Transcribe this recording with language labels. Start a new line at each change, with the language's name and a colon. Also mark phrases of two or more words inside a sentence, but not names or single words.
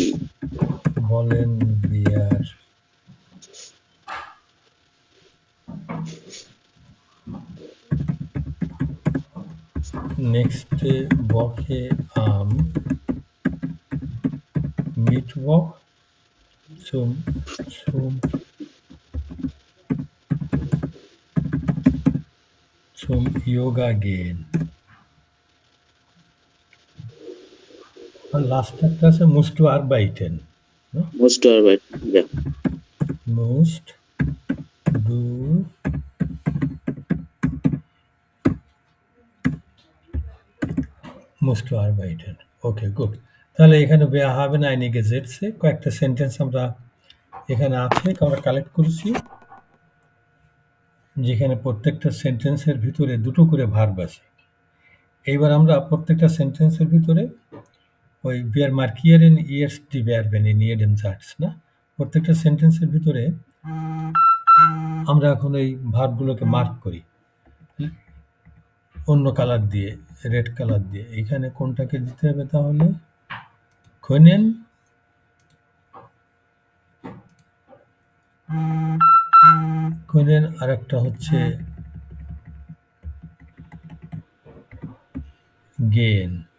German: Wollen wir nächste Woche am Mittwoch zum Yoga gehen. Und last
Bangla: একটা আছে
German: musst du arbeiten. No? Musst du arbeiten, ja. Musst du arbeiten. Okay, gut.
Bangla: তাহলে এখানে
German: wir haben einige Sätze,
Bangla: কয়েকটা সেন্টেন্স আমরা এখানে আছে, আমরা কালেক্ট করেছি, যেখানে প্রত্যেকটা সেন্টেন্সের ভিতরে দুটো করে ভার্ব আছে। এইবার আমরা প্রত্যেকটা সেন্টেন্সের ভিতরে ওই
German: wir markieren erst die Verben in jedem Satz,
Bangla: না? প্রত্যেকটা সেন্টেন্সের ভিতরে আমরা এখন এই ভার্বগুলোকে মার্ক করি। অন্য কালার দিয়ে, রেড কালার দিয়ে। এখানে কোনটাকে দিতে হবে তাহলে? können আর একটা হচ্ছে গেন।